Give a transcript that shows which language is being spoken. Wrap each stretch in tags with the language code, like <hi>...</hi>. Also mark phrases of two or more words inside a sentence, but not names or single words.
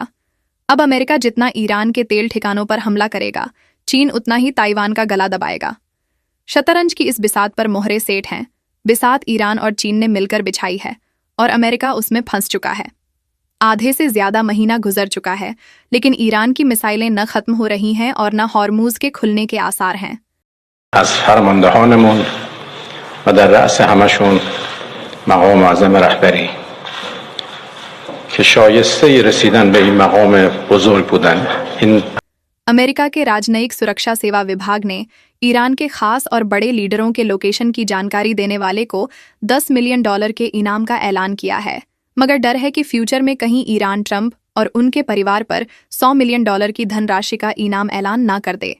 <hi>अब अमेरिका जितना ईरान के तेल ठिकानों पर हमला करेगा, चीन उतना ही ताइवान का गला दबाएगा। शतरंज की इस बिसात पर मोहरे सेठ हैं। बिसात ईरान और चीन ने मिलकर बिछाई है और अमेरिका उसमें फंस चुका है। आधे से ज्यादा महीना गुजर चुका है, लेकिन ईरान की मिसाइलें न खत्म हो रही हैं और न हॉर्मूज के खुलने के आसार हैं।</hi> <fa>از فرماندهانمون و در رأس همشون مقام اعظم رهبری که شایسته رسیدن به این مقام بزرگ بودن.</fa> <hi>अमेरिका के राजनयिक सुरक्षा सेवा विभाग ने ईरान के खास और बड़े लीडरों के लोकेशन की जानकारी देने वाले को $10 मिलियन के इनाम का ऐलान किया है, मगर डर है कि फ्यूचर में कहीं ईरान ट्रंप और उनके परिवार पर $100 मिलियन की धनराशि का इनाम ऐलान ना कर दे।</hi>